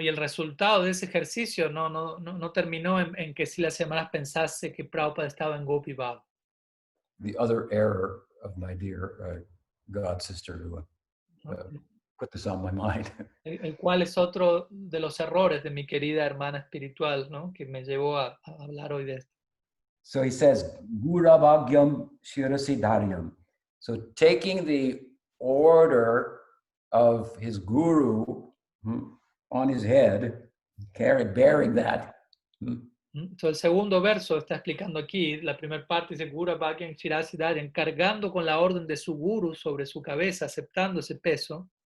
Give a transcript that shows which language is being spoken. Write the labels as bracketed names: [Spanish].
[Spanish] Y el resultado de ese ejercicio no terminó en que Srila Srila Maharaj pensase que Prabhupada estaba en Gopi Bhav. [English] The other error of my dear God sister who put this on my mind. [Spanish] El cual es otro de los errores de mi querida hermana espiritual, ¿no? Que me llevó a hablar hoy de esto. [English] So he says, Guravagyam Shirasiddharyam. So taking the order of his guru on his head, bearing that. [Spanish] Entonces el segundo verso está explicando aquí, la primera parte dice, Guravagyam Shirasiddharyam, cargando con la orden de su guru sobre su cabeza, aceptando ese peso.